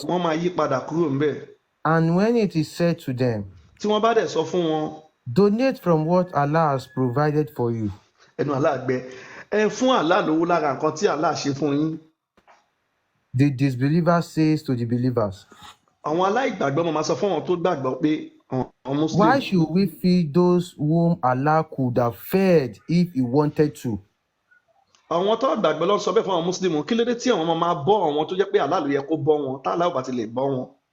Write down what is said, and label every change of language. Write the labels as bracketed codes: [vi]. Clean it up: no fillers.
[yo] wọ́n máa yí padà kúrò ńbẹ̀. [en] And when it is said to them, [yo] tí wọ́n bá dẹ̀ sọ fún wọn [en] donate from what Allah has provided for you, [yo] ẹnu Allah gbẹ ẹ fún Allah lówó lára nǹkan tí Allah ṣe fún yín. [en] the disbeliever says to the believers, [yo] àwọn aláìgbàgbọ́ máa sọ fún wọn tó gbàgbọ́ pé àwọn muslim [en] why should we feed those whom Allah could have fed if he wanted to? [yo] àwọn tó gbàgbọ́ ló ń sọ bẹ́ẹ̀ fún àwọn muslim kí ló dé tí àwọn máa bọ́ àwọn tó jẹ́ pé Allah ló yẹ kó bọ́ wọn tá Allah ò bá ti lè bọ́ wọn.